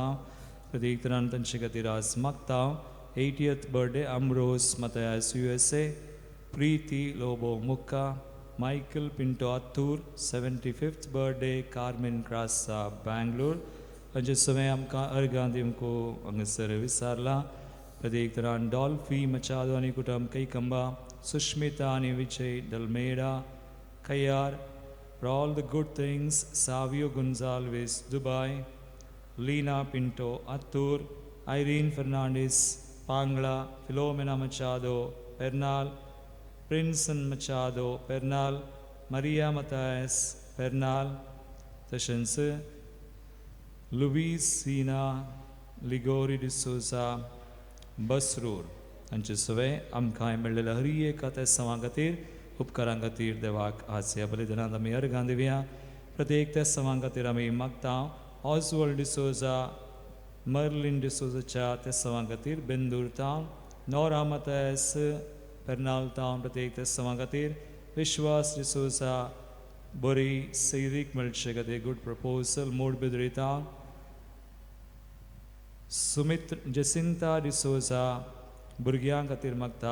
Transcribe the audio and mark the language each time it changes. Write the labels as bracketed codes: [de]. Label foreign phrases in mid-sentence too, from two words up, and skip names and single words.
[kok] प्रत्येक तरान तांचे खातीर आज मागता. 80th बर्थडे अम्ब्रोस मतायास USA, प्रीती लोबो मुक्का, मायकल पिंटो आत्तूर, 75th बर्थडे कार्मेन क्रासा बेंगलोर. हांचे सगळे आमकां अर्गां दिवंक हांगासर विचारला. प्रत्येक तरान डॉल्फी मचादो आनी कुटुंब कैकंबा, [en] Sushmita and Vijay Dalmeda, Kayar, for all the good things, Savio Gonzalez, Dubai, Lina Pinto, Attur, Irene Fernandez, Pangla, Filomena Machado, Pernal, Princeton Machado, Pernal, Maria Matthias, Pernal, Tashanse, Luis Sina, Ligori de Souza, Basrur. [kok] हांचे सगळे आमकां मेळिल्ल्या हर एका त्या सवां खातीर उपकारां खातीर देवाक आज ह्या बलिदानांत आमी अर्गां दिवया. प्रत्येक त्या सवां खातीर आमी मागता. ऑस्वल्ड डिसोजा, मर्लिन डिसोजाच्या त्या सवां खातीर बेंदूर तावन, नोरा मतायस पेर्नाल तावन प्रत्येक त्या सवां खातीर, विश्वास डिसोजा बरी सैरीक मेळचे खातीर [en] good proposal [kok] मूड बिद्री तावन, सुमित्र जसिंता डिसोजा भुरग्यां खातीर मागता.